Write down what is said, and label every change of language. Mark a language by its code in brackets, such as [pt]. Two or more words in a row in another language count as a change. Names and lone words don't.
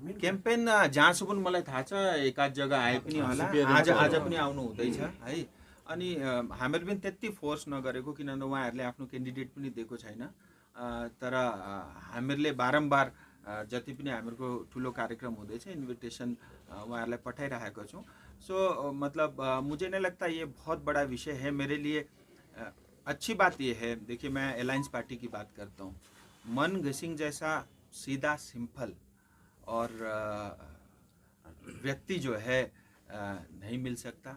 [ne] क्याम्पेन जहाँसम्म मलाई थाहा छ एकाध जग्गा आए पनि होला, आज पनि आउनु हुँदैछ है। अनि हामीहरू पनि त्यति फोर्स नगरेको, किनभने उहाँहरूले आफ्नो क्यान्डिडेट पनि दिएको छैन। तर हामीहरूले बारम्बार जति पनि हामीहरूको ठुलो कार्यक्रम हुँदैछ इन्भिटेसन उहाँहरूलाई पठाइरहेको छौँ। [hi] सो मतलब मुझे नहीं लगता ये बहुत बड़ा विषय है मेरे लिए। अच्छी बात ये है, देखिए मैं [en] alliance party [hi] की बात करता हूँ, मन घिसिंग जैसा [en] सीधा simple [hi] और व्यक्ति जो है नहीं मिल सकता।